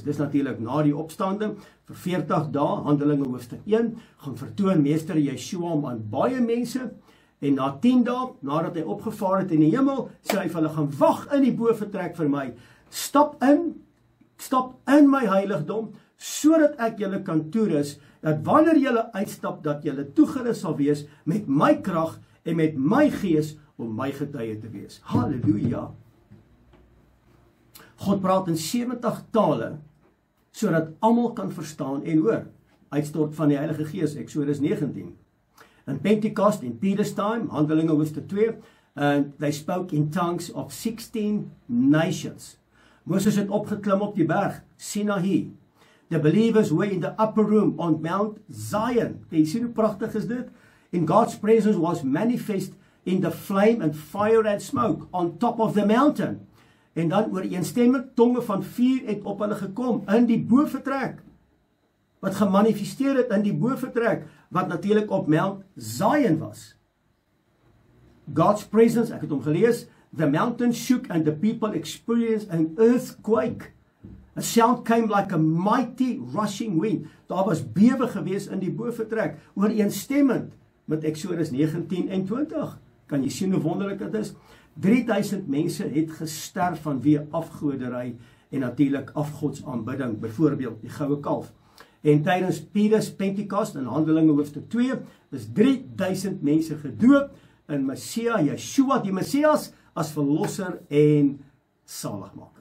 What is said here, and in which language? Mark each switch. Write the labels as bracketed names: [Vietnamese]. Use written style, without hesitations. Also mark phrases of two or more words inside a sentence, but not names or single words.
[Afrikaans] Dis natuurlik na die opstanding, vir 40 dae, Handelinge hoofstuk 1, gaan vertoon meester Yeshua hom aan baie mense, en na 10 dae, nadat hy opgevaar het in die hemel, sê hy vir hulle, gaan wag in die bovertrek vir my, stap in my heiligdom, sodat ek julle kan toerus, dat wanneer julle uitstap, dat julle toegerus sal wees met my krag en met my gees om my getuie te wees. Halleluja! God praat in 70 tale, sodat almal kan verstaan en hoor. Uitstort van die Heilige Gees, Exodus 19. [English] In Pentecost, in Peter's time, [Afrikaans] Handelinge hoofstuk 2, [English] and they spoke in tongues of 16 nations. [Afrikaans] Moses het opgeklim op die berg, Sinaï. [English] The believers were in the upper room on Mount Zion. [Afrikaans] Jy sien hoe pragtig is dit? [English] And God's presence was manifest in the flame and fire and smoke on top of the mountain. [Afrikaans] En dan ooreenstemmend tonge van vuur het op hulle gekom in die bovertrek. Wat gemanifesteer het in die bovertrek, wat natuurlik op Mount Zion was. [English] God's presence, [Afrikaans] ek het hom gelees, [English] the mountain shook and the people experienced an earthquake. A sound came like a mighty rushing wind. [Afrikaans] Daar was bewe gewees in die bovertrek, ooreenstemmend met Exodus 19 en 20. Kan jy sien hoe wonderlik dit is? 3000 mense het gesterf vanweë afgoderry en natuurlik afgodsaanbidding, byvoorbeeld die goue kalf. En tydens Peter's Pentecost in Handelinge hoofstuk 2 is 3000 mense gedoop in Messia, Yeshua, die Messias, as verlosser en saligmaker.